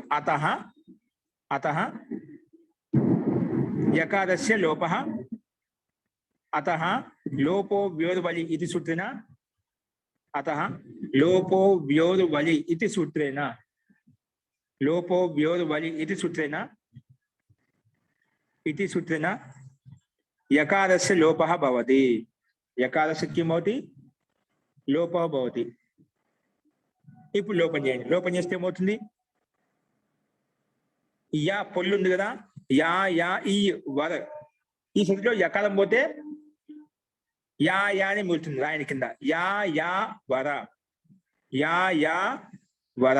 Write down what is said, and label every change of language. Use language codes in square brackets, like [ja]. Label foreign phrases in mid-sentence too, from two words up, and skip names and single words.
[sa] అతః అతః యకారస్య లోపః, అతః లోపో వ్యోర్వలి ఇది సూత్రేణ, అతః లోపో వ్యోర్వలి ఇది సూత్రేణ, లోపో వ్యోర్వలి ఇది సూత్రేణ, इति सूत्रेण यकारस्य लोपः भवति. यकारस्य किं भवति, लोपः भवति. [te] ఇప్పుడు లోపం చేయండి. లోపం చేస్తే ఏమవుతుంది, యా పొల్లు ఉంది కదా, యా యా ఈ వర, ఈ స్థితిలో యకారం పోతే యా యా అని మిగులుతుంది రాయని కింద. యా యా వర, యా యా వర.